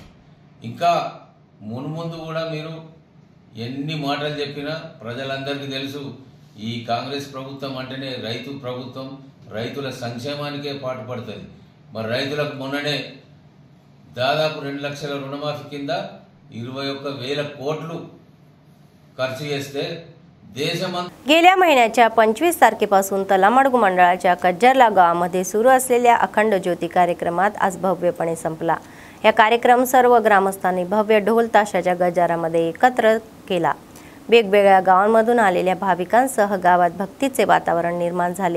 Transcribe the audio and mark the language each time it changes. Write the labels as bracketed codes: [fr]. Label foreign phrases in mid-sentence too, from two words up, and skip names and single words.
[te] ఇంకా మున్ముందు కూడా మీరు ఎన్ని మాటలు చెప్పినా ప్రజలందరికీ తెలుసు ఈ కాంగ్రెస్ ప్రభుత్వం అంటేనే రైతు ప్రభుత్వం, రైతుల సంక్షేమానికే పాటుపడుతుంది. మరి రైతులకు మొన్ననే దాదాపు 2 లక్షల రుణమాఫీ కింద 21,000 కోట్లు खर्च చేస్తే गेल्या [mr] महिन्याच्या 25 तारखेपासून तलामडगू मंडळाच्या कज्जरला गावामध्ये सुरू असलेल्या अखंड ज्योती कार्यक्रमात आज भव्यपणे संपला. या कार्यक्रम सर्व ग्रामस्थांनी भव्य ढोल ताशाच्या गजरामध्ये एकत्र केला. वेगवेगळ्या गावांमधून आलेल्या भाविकांसह गावात भक्तीचे वातावरण निर्माण झाले.